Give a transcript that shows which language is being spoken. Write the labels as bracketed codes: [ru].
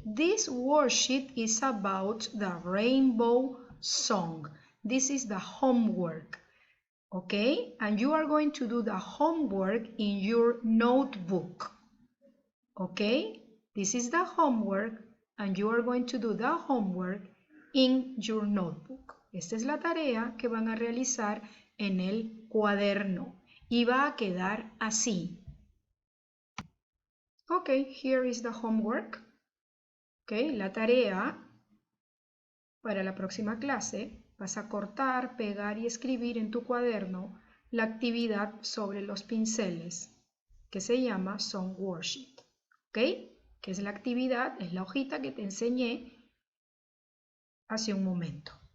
[en] This worksheet is about the rainbow song. This is the homework, okay? And you are going to do the homework in your notebook, okay? This is the homework and you are going to do the homework in your notebook. [es] Esta es la tarea que van a realizar en el cuaderno y va a quedar así. [en] Okay, here is the homework. [es] Okay, la tarea para la próxima clase vas a cortar, pegar y escribir en tu cuaderno la actividad sobre los pinceles que se llama Song Worksheet. Okay, que es la actividad, es la hojita que te enseñé hace un momento.